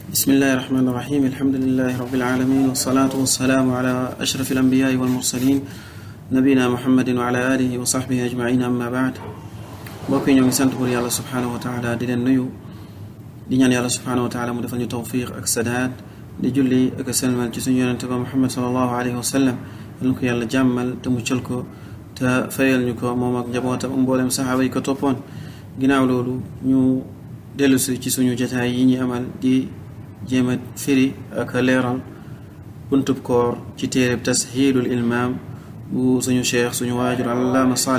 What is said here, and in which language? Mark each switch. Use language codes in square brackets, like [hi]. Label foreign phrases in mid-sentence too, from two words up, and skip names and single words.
[ar] بسم الله الرحمن الرحيم الحمد لله رب العالمين والصلاة والسلام على أشرف الأنبياء والمرسلين نبينا محمد وعلى آله وصحبه أجمعين أما بعد [wo] بوكي نيو سانت بور يالله [ar] سبحانه وتعالى [wo] دي لن نيو دي ñaan yalla [ar] سبحانه وتعالى [wo] mu defal ñu tawfiq ak sadaad di julli ak selmal ci suñu yonent ba Muhammad [ar] صلى الله عليه وسلم [wo] ñu ko yalla jammal te mu ciel ko te fayal ñu ko mom ak njabootam mbolem sahaba yi ko toppoon ginaaw loolu ñu dellusi ci suñu jotaay yi ñi amal di jéema firi ak leeral buntub koor ci téereb tashiilul ilmaam bu suñu cheikh suñu waajur allaama Saalih